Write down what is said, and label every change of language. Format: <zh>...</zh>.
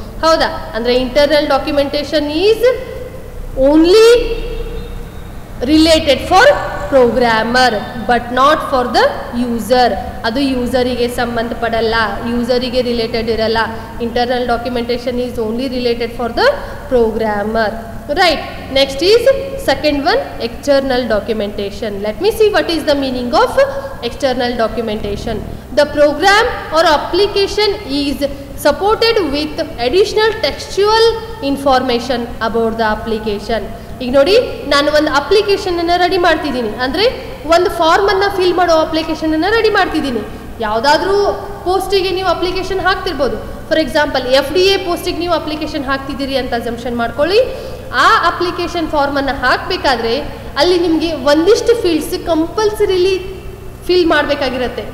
<kn>ಹೌದಾ, ಅಂದರೆ</kn> <en>Internal documentation is only related for programmer but not for the user.</en> <kn>ಅದು ಯೂಸರಿಗೆ ಸಂಬಂಧಪಡಲ್ಲ, ಯೂಸರಿಗೆ related ಇರಲ್ಲ.</kn> <en>Internal documentation is only related for the programmer. Right, next is second one, external documentation. Let me see what is the meaning of external documentation. The program or application is supported with additional textual information about the application.</en> <kn>ಈಗ ನೋಡಿ, ನಾನು ಒಂದು ಅಪ್ಲಿಕೇಶನನ್ನು ready ಮಾಡ್ತಿದ್ದೀನಿ, ಅಂದರೆ ಒಂದು ಫಾರ್ಮನ್ನು fill ಮಾಡೋ ಅಪ್ಲಿಕೇಶನನ್ನು ready ಮಾಡ್ತಿದ್ದೀನಿ. ಯಾವುದಾದ್ರೂ ಪೋಸ್ಟಿಗೆ ನೀವು ಅಪ್ಲಿಕೇಶನ್ ಹಾಕ್ತಿರ್ಬೋದು. ಫಾರ್ ಎಕ್ಸಾಂಪಲ್ FDA ಪೋಸ್ಟಿಗೆ ನೀವು ಅಪ್ಲಿಕೇಶನ್ ಹಾಕ್ತಿದ್ದೀರಿ ಅಂತ ಅಸಂಪ್ಷನ್ ಮಾಡ್ಕೊಳ್ಳಿ. ಆ ಅಪ್ಲಿಕೇಶನ್ ಫಾರ್ಮನ್ನು ಹಾಕಬೇಕಾದ್ರೆ ಅಲ್ಲಿ ನಿಮಗೆ ಒಂದಿಷ್ಟು ಫೀಲ್ಡ್ಸ್ ಕಂಪಲ್ಸರಿಲಿ ಫಿಲ್ ಮಾಡಬೇಕಾಗಿರುತ್ತೆ.</kn>